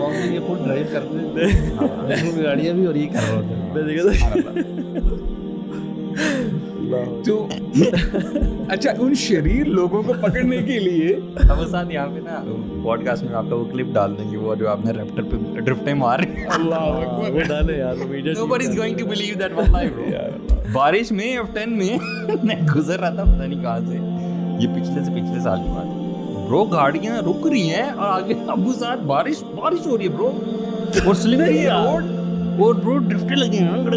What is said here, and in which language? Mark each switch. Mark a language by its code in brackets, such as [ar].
[ur] یہ خود ڈرائیو کرتے تھے گاڑیاں بھی، اور یہ کر رہے ہوتے. تو اچھا ان شریر لوگوں کو پکڑنے کے لیے ہم ساتھ یہاں پہ نا پوڈ کاسٹ میں آپ کا وہ کلپ ڈال دیں گے، وہ جو آپ نے ریپٹر پہ ڈرفٹیں مار رہے ہیں. اللہ وہ ڈالے یار، [en] Nobody is going to believe that واللہ bro. [ur] بارش میں F10 میں میں گزر رہا تھا، پتہ نہیں کہاں سے، یہ پچھلے سال کی بات ہے برو. گاڑیاں رک رہی ہیں اور آگے ابو ساتھ بارش ہو رہی ہے برو، اور سلپری ہے روڈ، اور برو ڈرفٹیں لگی ہیں